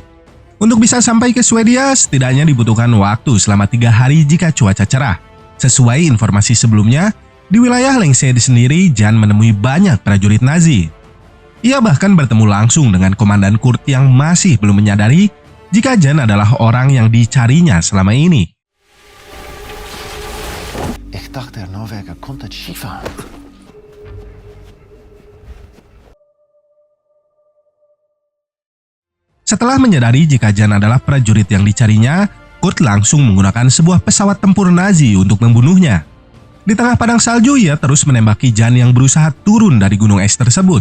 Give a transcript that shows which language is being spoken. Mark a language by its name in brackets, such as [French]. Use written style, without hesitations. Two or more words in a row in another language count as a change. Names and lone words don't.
[Indonesian] Untuk bisa sampai ke Swedia, setidaknya dibutuhkan waktu selama 3 hari jika cuaca cerah. Sesuai informasi sebelumnya, di wilayah Lengseid sendiri, Jan menemui banyak prajurit Nazi. Ia bahkan bertemu langsung dengan komandan Kurt yang masih belum menyadari jika Jan adalah orang yang dicarinya selama ini. [German] Ich dachte, der Norweger kommt als Skifahren. [Indonesian] Setelah menyadari jika Jan adalah prajurit yang dicarinya, Kurt langsung menggunakan sebuah pesawat tempur Nazi untuk membunuhnya. Di tengah padang salju, ia terus menembaki Jan yang berusaha turun dari gunung es tersebut.